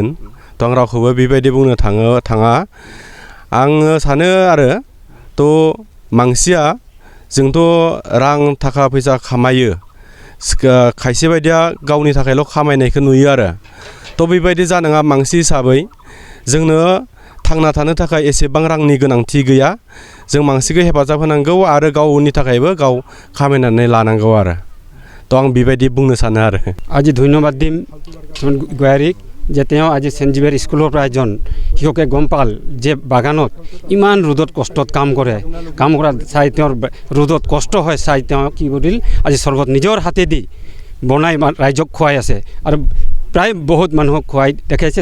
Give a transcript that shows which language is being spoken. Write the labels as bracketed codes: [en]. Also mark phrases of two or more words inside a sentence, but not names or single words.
[brx] थ' आं रावखौबो बेबायदि बुंनो थाङा। आङो सानो आरो थ' मानसिया जोंथ' रां थाखा फैसा खामायो, खायसे बायदिया गावनि थाखायल' खामायनायखौ नुयो आरो थ' बेबायदि जानाङा। मानसि हिसाबै जोंनो थांना थानो थाखाय एसेबां रांनि गोनांथि गैया। जों मानसिखौ हेफाजाब होनांगौ आरो गावनि थाखायबो गाव खामायनानै लानांगौ आरो थ' आं बेबायदि बुंनो सानो आरो [as] আজি ধন্যবাদ দিম গয়াৰীক যে তেওঁ আজি চেণ্ট জেভিয়াৰ স্কুলৰ পৰা এজন শিক্ষকে গম পাল যে বাগানত ইমান ৰ'দত কষ্টত কাম কৰা চাই তেওঁৰ ৰ'দত কষ্ট হয় চাই তেওঁ কি কৰিল, আজি চৰ্বত নিজৰ হাতেদি বনাই ৰাইজক খুৱাই আছে আৰু প্ৰায় বহুত মানুহক খুৱাই দেখাইছে।